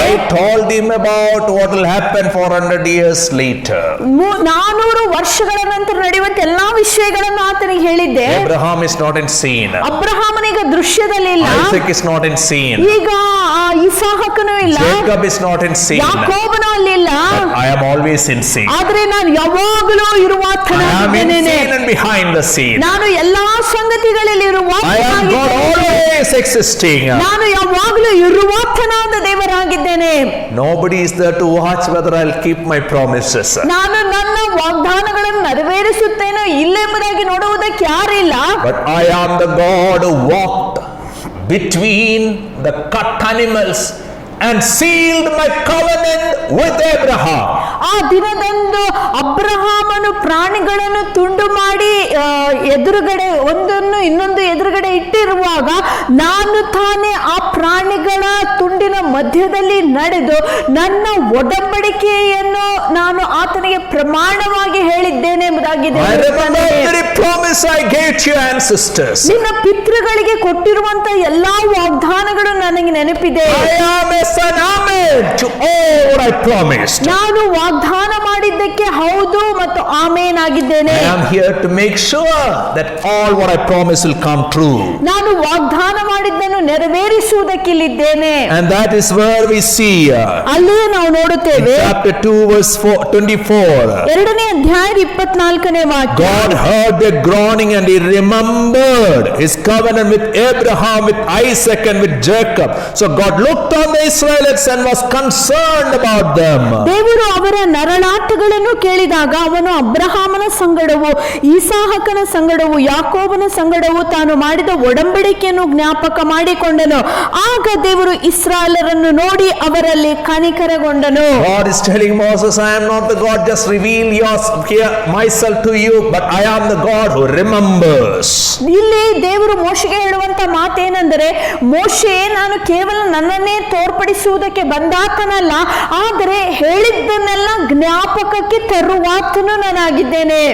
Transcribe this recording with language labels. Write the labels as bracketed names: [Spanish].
[English] I told him about what will happen 400 years later. [Kannada] 400 ವರ್ಷಗಳ ನಂತರ ನಡೆಯುವಂತ ಎಲ್ಲಾ ವಿಷಯಗಳನ್ನು ಆತನಿಗೆ ಹೇಳಿದ್ದೆ. [English] Abraham is not in scene. [Kannada] ಅಬ್ರಹಾಮನೀಗ ದೃಶ್ಯದಲ್ಲಿ ಇಲ್ಲ. [English] Isaac is not in scene. [Kannada] ಈಗ ಇಸಾಕನು ಇಲ್ಲ. [English] Jacob is not in scene. [Kannada] ಯಾಕೋಬನು ಅಲ್ಲಿ ಇಲ್ಲ. [English] I am always in scene. [Kannada] ಆದ್ರೆ ನಾನು ಯಾವಾಗಲೂ ಇರುವಾತನಾಗಿದ್ದೇನೆ. [English] I am in scene and behind the scene. [Kannada] ನಾನು ಎಲ್ಲಾ ಸಂಗತಿಗಳಲ್ಲಿ [English] I am God always existing. [Kannada] ನಾನು ಯಾವಾಗಲೂ ಇರುವಾತನಾದ ದೇವರಾಗಿದ್ದೇನೆ. [English] Nobody is there to watch whether I'll keep my promises. [Kannada] ನಾನು ನನ್ನ ವಾಗ್ದಾನಗಳನ್ನು ನೆರವೇರಿಸುತ್ತೇನೋ ಇಲ್ಲೆಂಬುದಾಗಿ ನೋಡುವುದಕ್ಕೆ ಯಾರಿಲ್ಲ. [English] But I am the God who walked between the cut animals and sealed my covenant with Abraham. [Kannada] ಆ ದಿನದಂದು ಅಬ್ರಹಾಮನು ಪ್ರಾಣಿಗಳನ್ನು ತುಂಡು ಮಾಡಿ ಎದುರುಗಡೆ ಒಂದನ್ನು ಇನ್ನೊಂದು ಎದುರುಗಡೆ ಇಟ್ಟಿರುವಾಗ ನಾನು ತಾನೇ ಆ ಪ್ರಾಣಿಗಳ ತುಂಡಿನ ಮಧ್ಯದಲ್ಲಿ ನಡೆದು ನನ್ನ ಒಡಂಬಡಿಕೆಯನ್ನು ನಾನು ಆತನಿಗೆ ಪ್ರಮಾಣವಾಗಿ ಹೇಳಿದ್ದೇನೆ ಎಂಬುದಾಗಿ [English] I remember every promise I gave to your ancestors. [Kannada] ನಿನ್ನ ಪಿತೃಗಳಿಗೆ ಕೊಟ್ಟಿರುವಂತ ಎಲ್ಲಾ ವಾಗ್ದಾನಗಳು ನನಗೆ ನೆನಪಿದೆ. [English] I am a son, amen, to all what I promised. [Kannada] ನಾನು ವಾಗ್ದಾನ ಮಾಡಿದ್ದಕ್ಕೆ ಹೌದು ಮತ್ತು ಆಮೇನ್ ಆಗಿದ್ದೇನೆ. [English] I am here to make sure that all what I promise will come true. [Kannada] ನಾನು ವಾಗ್ದಾನ ಮಾಡಿದ್ದನ್ನು ನೆರವೇರಿಸುವುದಕ್ಕೆ ಇಲ್ಲಿದ್ದೇನೆ. [English] And that is where we see [Kannada] ಅಲ್ಲಿಯೇ ನಾವು ನೋಡುತ್ತೇವೆ. [English] chapter 2 verse 24. [Kannada] ಎರಡನೇ ಅಧ್ಯಾಯದ 24ನೇ ವಾಕ್ಯ. [English] God heard their groaning and he remembered his covenant with Abraham, with Isaac and with Jacob. So God looked on the Israelites and was concerned about them. [Kannada] ದೇವರು ಅವರ ನರಳಾಟಗಳನ್ನು ಕೇಳಿದಾಗ ಅವನು ಅಬ್ರಹಾಮನ ಸಂಗಡವು, ಇಸಾಹಕನ ಸಂಗಡವು, ಯಾಕೋಬನ ಸಂಗಡವು ತಾನು ಮಾಡಿದ ಒಡಂಬಡಿಕೆಯನ್ನು ಜ್ಞಾಪಕ ಮಾಡಿಕೊಂಡನು. ಆಗ ದೇವರು ಇಸ್ರಾಯೇಲರನ್ನು ನೋಡಿ ಅವರಲ್ಲಿ ಕನಿಕರಗೊಂಡನು. [English] God is telling Moses, I am not the God just reveal myself to you, but I am the God who remembers. [Kannada] ಇಲ್ಲಿ ದೇವರು ಮೋಶೆಗೆ ಹೇಳುವಂತ ಮಾತೇನೆಂದರೆ, ಮೋಶೆ ನಾನು ಕೇವಲ ನನ್ನನ್ನೇ ತೋರ್ಪಡಿಸುವುದಕ್ಕೆ ಬಂದಾತನಲ್ಲ, ಆದರೆ ಹೇಳಿದ್ದನ್ನೆಲ್ಲ ಜ್ಞಾಪಕಕ್ಕೆ ತರುವಾತನು ನಾನಾಗಿದ್ದೇನೆ.